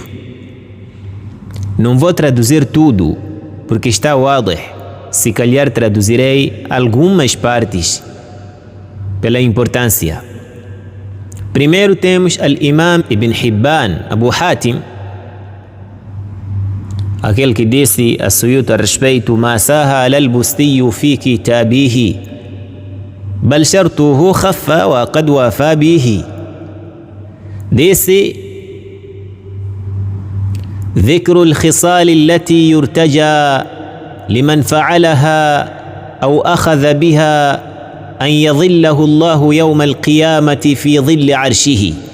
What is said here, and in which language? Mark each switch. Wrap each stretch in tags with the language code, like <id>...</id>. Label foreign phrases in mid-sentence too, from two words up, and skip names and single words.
<pt>Não vou traduzir tudo, porque está wadih. Se calhar traduzirei algumas partes pela importância. Primeiro temos al-Imam Ibn Hibban, Abu Hatim, aquele que disse a Suyuti a respeito:</pt> <ar>ما سهل البستي في كتابه بل شرطه خف وقد وفى به. Disse: ذكر الخصال التي يرتجى لمن فعلها أو أخذ بها أن يظله الله يوم القيامة في ظل عرشه.</ar>